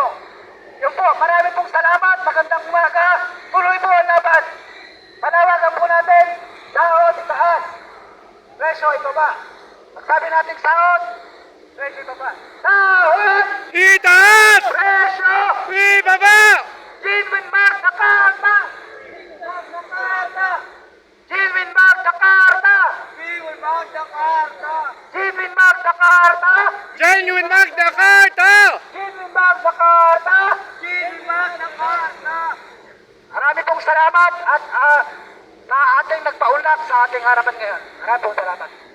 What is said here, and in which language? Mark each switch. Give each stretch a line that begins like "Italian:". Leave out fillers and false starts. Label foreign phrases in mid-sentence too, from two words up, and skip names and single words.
Filipino: Yun po, marami pong salamat, magandang umaga, tuloy po ang laban. Panawagan po natin, sahod itaas, presyo ibaba. Pagsabi natin sahod, presyo ibaba. Sahod! Itaas! Presyo! Ibaba! Genuine Magna Carta! Magna Carta! Genuine Magna Carta! Genuine Magna Carta! Genuine Magna Carta! Genuine Magna Carta! Genuine Magna Carta! Genuine Magna Carta! Marami pong salamat at na ating nagpaunlak sa ating harapan ngayon. Maraming pong salamat.